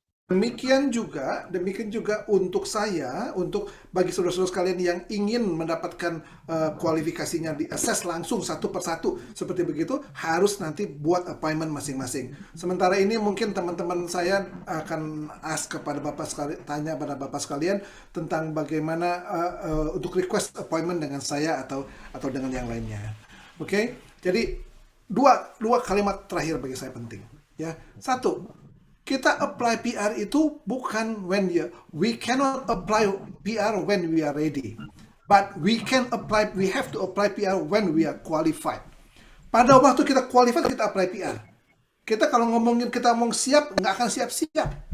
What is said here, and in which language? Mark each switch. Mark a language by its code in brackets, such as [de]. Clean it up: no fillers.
[id] Demikian juga untuk saya, untuk bagi saudara-saudara sekalian yang ingin mendapatkan kualifikasinya di-assess langsung satu persatu seperti begitu, harus nanti buat appointment masing-masing. Sementara ini mungkin teman-teman saya akan tanya pada Bapak sekalian tentang bagaimana untuk request appointment dengan saya atau dengan yang lainnya. Oke? Jadi dua kalimat terakhir bagi saya penting, ya. Satu, kita apply PR itu bukan [en] we cannot apply PR when we are ready, but we have to apply PR when we are qualified. [id] Pada waktu kita qualified, kita apply PR. Kita kalau kita ngomong siap, nggak akan siap-siap.